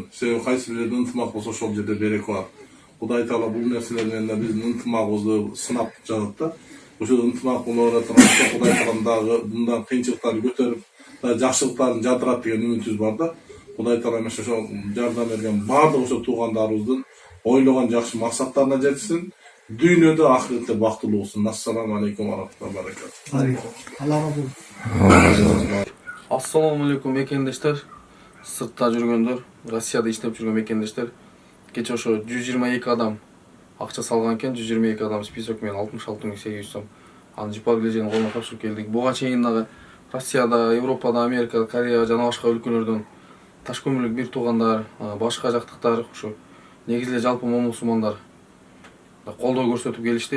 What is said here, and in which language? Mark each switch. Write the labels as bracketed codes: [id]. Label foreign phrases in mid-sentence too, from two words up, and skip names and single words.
[ky] Себеби кайсы бир жерде ынтымак болсо ошол жерде береке бар. Кудай Таала бул нерселер менен биздин ынтымагыбызды сынап жатат да. Ошол ынтымак боло берет. Кудай Таалам дагы мындан кыйынчылыктарды көтөрүп, жакшылыктарын жадырат деген үмүтүбүз бар да. Кудай Таалам ошол жардам берген баардык ошо туугандарыбыздын ойлогон жакшы максаттарына жетсин. Дүйнөдө ахиретте бактылуу болсун. [ar] السلام عليكم ورحمة الله وبركاته. السلام عليكم [ky] мекендештер, сыртта жүргөндөр, Россияда иштеп жүргөн мекендештер. Кече ошо 122 адам акча салган экен, 122 адам список менен 66.800 сом. Аны жипар кележенин колуна тапшырып келдик. Буга чейин дагы Россияда, Европада, Америкада, Корея жана башка өлкөлөрдөн таш көмүрлүк бир туугандар, башка жактыктар ушу негизи эле жалпы момусулмандар колдоо көрсөтүп келишти.